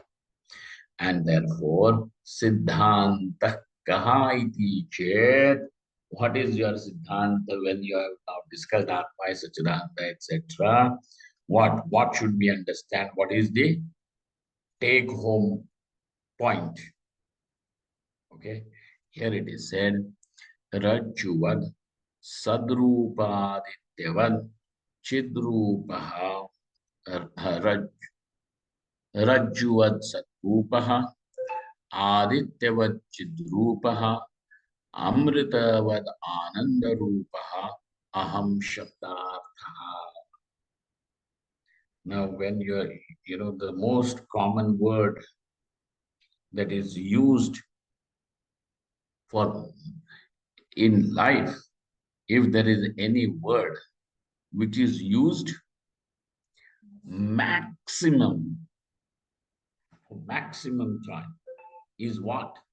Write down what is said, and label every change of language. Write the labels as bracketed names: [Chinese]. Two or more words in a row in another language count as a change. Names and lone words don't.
[English] And therefore, [Sanskrit] siddhanta kaha iti chet. [English] What is your siddhanta when you have now discussed Atma, Satchidananda, etc.? What should we understand? What is the take home point? Okay, here it is said, [Sanskrit] Rajuvad Sadrupadityavad Chidrupaha Rajjuvad Sadrupaha Adityavad Chidrupaha Amritavad Anandarupaha Aham Shabdartha. [English] Now, when the most common word that is used for in life, if there is any word which is used maximum time, is what?